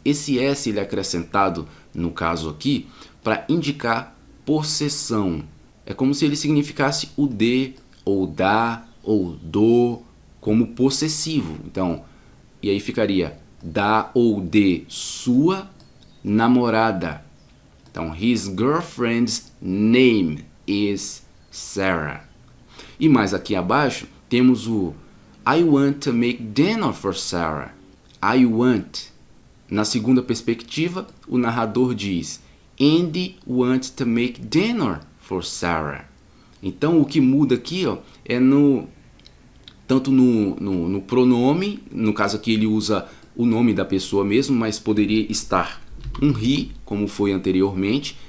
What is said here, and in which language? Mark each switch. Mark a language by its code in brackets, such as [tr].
[pt] Esse S ele é acrescentado, no caso aqui, para indicar possessão. É como se ele significasse o de, ou da, ou do, como possessivo. Então, e aí ficaria da ou de sua namorada. [en] Então, his girlfriend's name is Sarah. [pt] E mais aqui abaixo, temos o [en] I want to make dinner for Sarah. I want. [pt] Na segunda perspectiva, o narrador diz [en] Andy wants to make dinner for Sarah. [pt] Então, o que muda aqui, ó, é tanto no pronome, no caso aqui ele usa o nome da pessoa mesmo, mas poderia estar um he, como foi anteriormente.